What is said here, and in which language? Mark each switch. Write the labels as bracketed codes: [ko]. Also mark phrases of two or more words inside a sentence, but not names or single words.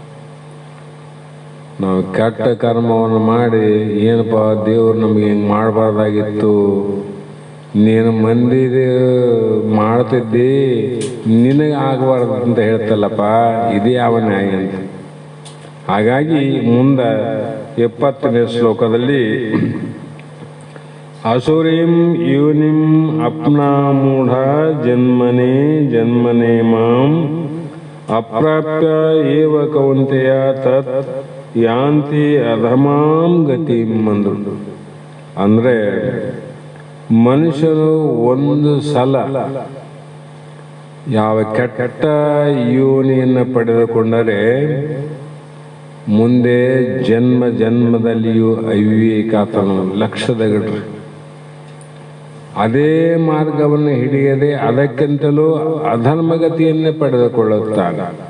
[kn] ನಾವು ಕೆಟ್ಟ ಕರ್ಮವನ್ನು ಮಾಡಿ ಏನಪ್ಪ ದೇವರು ನಮಗೆ ಹಿಂಗೆ ಮಾಡಬಾರ್ದಾಗಿತ್ತು, ನೀನು ಮಂದಿ ಮಾಡ್ತಿದ್ದಿ ನಿನಗೆ ಆಗಬಾರ್ದು ಅಂತ ಹೇಳ್ತಲ್ಲಪ್ಪ, ಇದೇ ಯಾವ ನ್ಯಾಯ ಅಂತ. ಹಾಗಾಗಿ ಮುಂದೆ 70ನೇ ಶ್ಲೋಕದಲ್ಲಿ [sa] ಅಸುರೀಂ ಯೋನಿಂ ಅಪ್ನಾಮೂಢ ಜನ್ಮನೆ ಜನ್ಮನೆ ಮಾಂ ಅಪ್ರಾಪ್ಯ ಏವ ಕೌಂತೆಯ ತತ್ ಯಾಂತಿ ಅಧಮಾಂ ಗತಿಂ ಅಂದ್ರು. [kn] ಅಂದ್ರೆ ಮನುಷ್ಯರು ಒಂದು ಸಲ ಯಾವ ಕೆಟ್ಟ ಯೋನಿಯನ್ನು ಪಡೆದುಕೊಂಡರೆ ಮುಂದೆ ಜನ್ಮ ಜನ್ಮದಲ್ಲಿಯೂ ಅವಿವೇಕಾತನು ಲಕ್ಷದಗಟ್ರು ಅದೇ ಮಾರ್ಗವನ್ನು ಹಿಡಿಯದೆ ಅದಕ್ಕಿಂತಲೂ ಅಧರ್ಮಗತಿಯನ್ನೇ ಪಡೆದುಕೊಳ್ಳುತ್ತಾನೆ.